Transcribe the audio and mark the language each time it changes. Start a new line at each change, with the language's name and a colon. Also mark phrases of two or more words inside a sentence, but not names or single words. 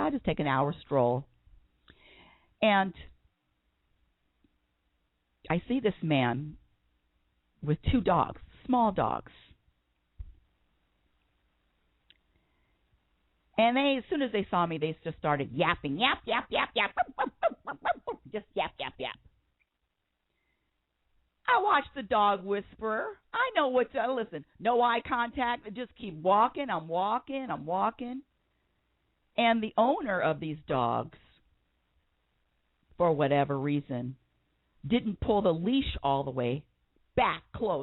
English: I just take an hour stroll. And I see this man with two dogs, small dogs. And as soon as they saw me, they just started yapping, yap, yap, yap, yap, just yap, yap, yap. I watched the dog whisperer. I know what to listen. No eye contact. I just keep walking. I'm walking. And the owner of these dogs, for whatever reason, didn't pull the leash all the way back close.